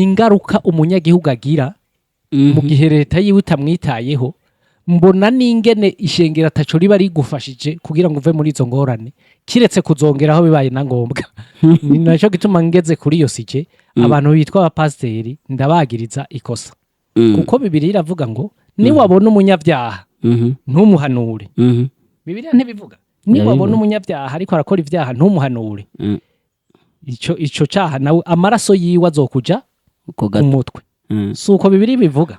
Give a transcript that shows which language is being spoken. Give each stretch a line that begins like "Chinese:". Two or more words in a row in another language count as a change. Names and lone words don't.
Rundi: ingaruka umunyagihugu agira mu gihe leta yiwe itamwitayeho mbona n'ingene ishengero ataco riba rigufashije kugira ngo uve muri izo ngorane kiretse kuzongeraho bibaye na ngombwa ni naco gituma ngeze kuri iyo sije abantu bitwa abapasiteri ndabagiriza ikosa kuko Bibiliya iravuga ngo ni wabona umunyabyaha ntumuhanure Bibiliya ntibivuga ni wabona umunyabyaha ariko arakora ibyaha ntumuhanure ico cyaha nawe amaraso yiwe azokuja ku mutwe suko Bibiliya bivuga